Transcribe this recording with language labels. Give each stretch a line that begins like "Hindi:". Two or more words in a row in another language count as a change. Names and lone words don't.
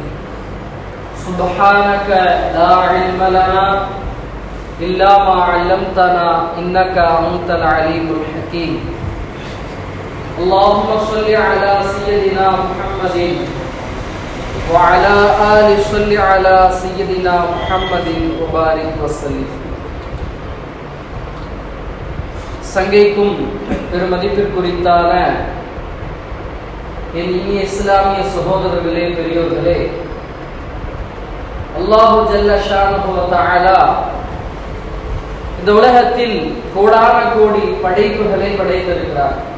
Arabic: سبحانك لا علم لنا إلا ما علمتنا إنك أنت العليم الحكيم. اللهم صل على سيدنا محمد وعلى آل صل على سيدنا محمد وبارك وسلم.
Tamil: சங்கைக்கும் பெருமதிப்பிற்குரித்தான என் இனிய இஸ்லாமிய சகோதரர்களே, பெரியோர்களே,
Arabic: الله جل شأنه وتعالى
Tamil: இந்த உலகத்தில் கோடான கோடி படைப்புகளை படைத்திருக்கிறார்.